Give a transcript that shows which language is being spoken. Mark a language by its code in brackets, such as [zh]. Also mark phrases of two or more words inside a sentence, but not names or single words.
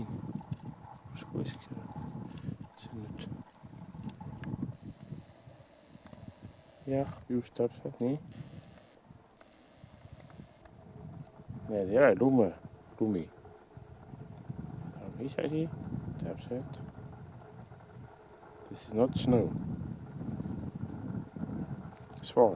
[et] Kuskil. See on nüüd. Jah, just täpselt nii. Need ei ole lumi. Aga iseasi, täpselt. [en] This is not snow. [et] Svaan.